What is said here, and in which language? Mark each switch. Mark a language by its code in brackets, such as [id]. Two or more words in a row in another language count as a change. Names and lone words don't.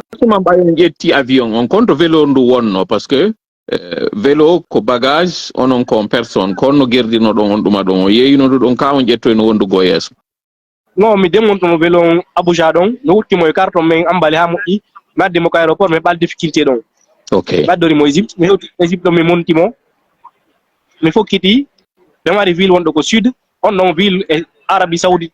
[ff] ma mbayon ƴetti avion on konto vélo ndu wonno [fr] par ce que [ff] vélo ko bagage onon kon personne konno gerdino ɗon on ɗuma ɗon o yeyino ndu ɗon ka on ƴettoyno wondugo yeeso non mi demontono vélo on Abuja ɗon no wuttimo e carton men ambali ha moƴƴi mi addimo ko aéroport mi ɓal difficulté ɗon ok mi addorimo Égypte mi hewti Égypte ɗon mi montimo mi fokkiti ɓe mari ville wonɗo ko sud on ɗon ville e Arabie Saoudite